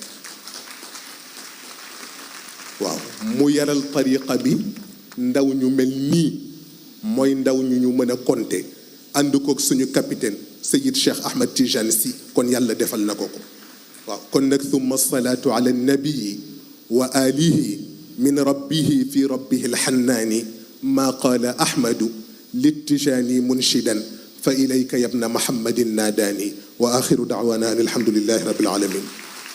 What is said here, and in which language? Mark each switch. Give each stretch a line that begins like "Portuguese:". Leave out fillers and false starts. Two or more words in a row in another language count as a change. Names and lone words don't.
Wolof: waaw mu yaral tariqa bi ndaw ñu mel nii mooy ndaw ñu mën a compter ànd koog suñu capitaine Seyid Cheikh Ahmed Tijane Sy kon yàlla defal na ko ko waaw kon nag
Arabic: ثم صلاة على النبي وآله من ربه في ربه الحناني ما قال أحمد للتجاني منشدا فإليك يا ابن محمد ناداني وآخر دعوانا أن الحمد لله رب العالمين